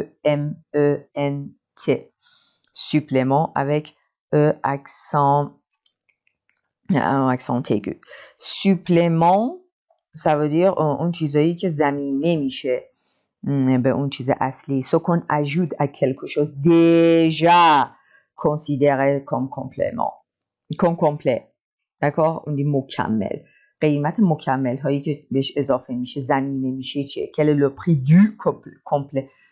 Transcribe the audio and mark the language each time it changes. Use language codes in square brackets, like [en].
[fr] S-U-P-P-L-E-M-E-N-T. Supplément avec accent aigu. Supplément, ça veut dire [fa] اون چیزایی که زمینه میشه به اون چیز اصلی. [fr] Ce qu'on ajoute à quelque chose déjà considéré comme complément. Comme complet. D'accord? On dit مکمل. [fa] قیمت مکمل هایی که بهش اضافه میشه زمینه میشه چیه؟ [fr] Quel est le prix du complet?